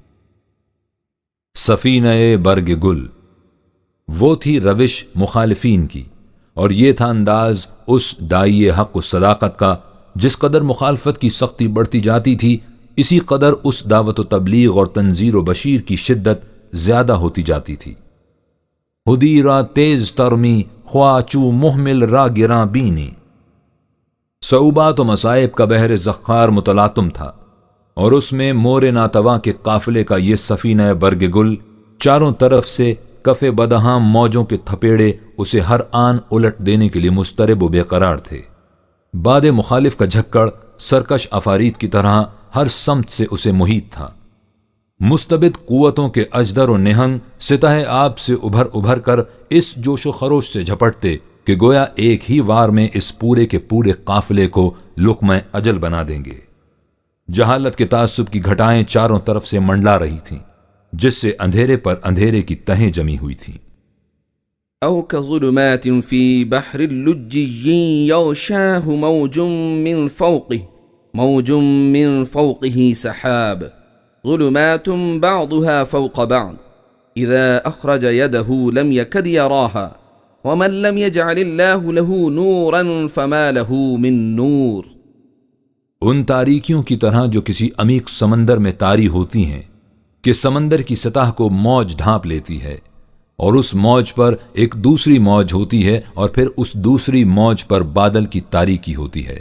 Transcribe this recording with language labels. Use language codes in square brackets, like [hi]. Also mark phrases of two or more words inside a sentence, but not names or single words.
[ur] سفینہ برگ گل، وہ تھی روش مخالفین کی، اور یہ تھا انداز اس داعی حق و صداقت کا۔ جس قدر مخالفت کی سختی بڑھتی جاتی تھی، اسی قدر اس دعوت و تبلیغ اور تنذیر و بشیر کی شدت زیادہ ہوتی جاتی تھی۔ [fa] ہدی را تیز ترمی خواچو محمل را گراں بینی، [ur] صعوبات و مصائب کا بحر زخار متلاطم تھا، اور اس میں مور ناتواں کے قافلے کا یہ سفینہ برگ گل چاروں طرف سے کف بدہاں موجوں کے تھپیڑے اسے ہر آن الٹ دینے کے لیے مضطرب و بے قرار تھے۔ باد مخالف کا جھکڑ سرکش افارید کی طرح ہر سمت سے اسے محیط تھا۔ مستبد قوتوں کے اجدر و نہنگ سطح آب سے ابھر ابھر کر اس جوش و خروش سے جھپٹتے کہ گویا ایک ہی وار میں اس پورے کے پورے قافلے کو لقمہ اجل بنا دیں گے۔ جہالت کے تعصب کی گھٹائیں چاروں طرف سے منڈلا رہی تھیں، جس سے اندھیرے پر اندھیرے کی تہیں جمی ہوئی تھیں۔ [ar] أو كظلمات في بحر اللجي يغشاه موج من فوقه سحاب ظلمات بعضها فوق بعض إذا أخرج يده لم يكد يراها ومن لم يجعل الله له نورا فما له من نور۔ [ur] ان تاریکیوں کی طرح جو کسی عمیق سمندر میں طاری ہوتی ہیں کہ سمندر کی سطح کو موج ڈھانپ لیتی ہے، اور اس موج پر ایک دوسری موج ہوتی ہے، اور پھر اس دوسری موج پر بادل کی تاریکی ہوتی ہے۔